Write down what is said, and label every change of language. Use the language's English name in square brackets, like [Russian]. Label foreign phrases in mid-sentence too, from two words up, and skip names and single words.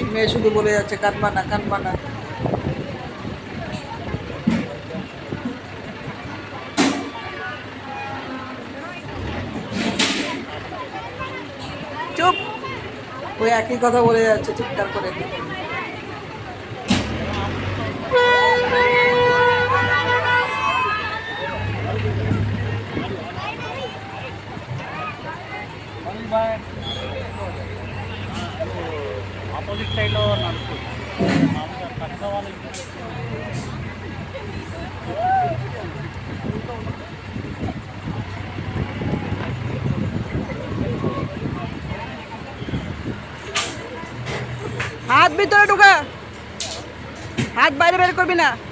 [Bangla] মেয়ে শুধু বলে যাচ্ছে কানবা না, কানবা না। চুপ। ওই একই কথা বলে যাচ্ছে চিৎকার করে। [Telugu] ఆపోజిట్ సైడ్లో నడుస్తుంది మామూలుగా పక్క వాళ్ళకి [Bangla] হাত ভিতরে ঢুকা, হাত বাইরে বের করবি না।